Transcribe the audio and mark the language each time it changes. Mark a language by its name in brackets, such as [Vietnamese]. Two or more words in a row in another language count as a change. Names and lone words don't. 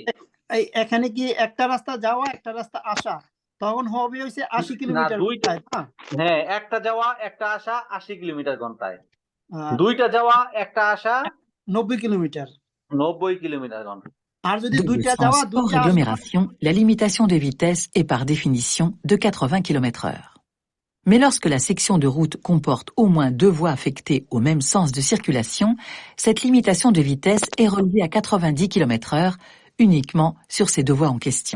[Bangla] এখানে কি একটা রাস্তা যাওয়া একটা রাস্তা আসা, তখন হবে হইছে 80 কিলোমিটার দুইটা। ঘন্টায়, না? হ্যাঁ, একটা যাওয়া একটা আসা 80 কিলোমিটার ঘন্টায়, 2টা যাওয়া একটা আসা 90 কিলোমিটার। 90 কিলোমিটার ঘন্টা। আর যদি [French] Double [Bangla] 2টা [French] sens [Bangla] যাওয়া [French] hors [Bangla] 2টা আসা, [French] agglomération, la limitation de vitesse est par définition de 80 km/h. Mais lorsque la section de route comporte au moins 2 voies affectées au même sens de circulation, cette limitation de vitesse est relevée à 90 km/h uniquement sur ces 2 voies en question.